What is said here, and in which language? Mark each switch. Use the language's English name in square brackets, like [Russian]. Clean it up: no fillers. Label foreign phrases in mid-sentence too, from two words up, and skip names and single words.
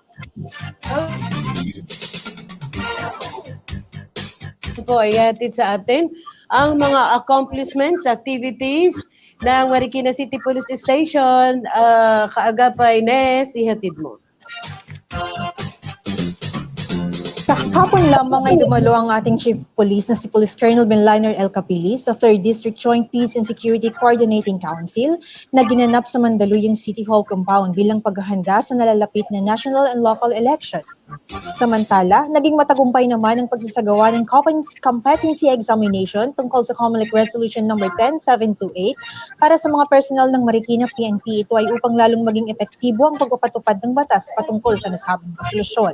[Filipino] Ito po ay ihatid sa atin ang mga [English] accomplishments, activities [Filipino] ng Marikina City Police Station. Kaagapay Nes, ihatid mo. Sa hapon lamang ay dumalo ang ating [English] Chief of Police [Filipino] na si Police Colonel Benliner L. Capili sa 3rd District Joint Peace and Security Coordinating Council na ginanap sa Mandaluyong City Hall Compound bilang paghahanda sa nalalapit na [English] national and local election. [Filipino] Samantala, naging matagumpay naman ang pagsasagawa ng [English] competency examination [Filipino] tungkol sa Comelec Resolution No. 10728 para sa mga personal ng Marikina PNP. Ito ay upang lalong maging epektibo ang pagpapatupad ng batas patungkol sa nasabing resolusyon.